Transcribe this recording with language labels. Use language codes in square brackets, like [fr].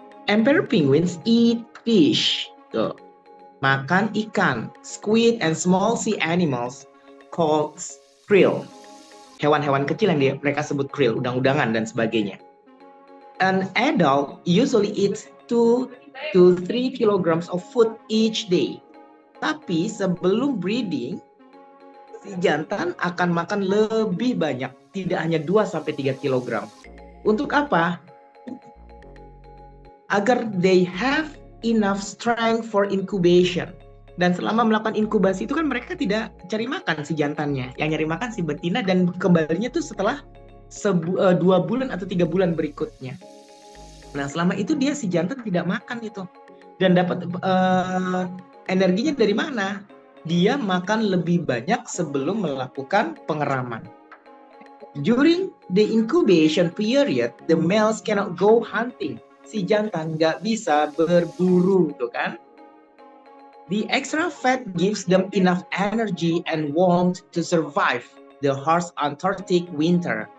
[en] Emperor penguins eat fish. Tuh. [id] Makan ikan, [en] squid, and small sea animals called krill. [id] Hewan-hewan kecil yang mereka sebut krill, udang-udangan dan sebagainya. [en] An adult usually eats 2 to 3 kilograms of food each day. [id] Tapi sebelum breeding, si jantan akan makan lebih banyak, tidak hanya 2 sampai 3 kilogram. Untuk apa? Agar they have enough strength for incubation. Dan selama melakukan inkubasi itu kan mereka tidak cari makan si jantannya, yang nyari makan si betina, dan kembalinya tuh setelah 2 bulan atau 3 bulan berikutnya. Nah selama itu dia si jantan tidak makan itu, dan dapat energinya dari mana? Dia makan lebih banyak sebelum melakukan pengeraman. [en] During the incubation period, the males cannot go hunting. [id] Si jantan nggak bisa berburu, tuh kan? [en] The extra fat gives them enough energy and warmth to survive the harsh Antarctic winter.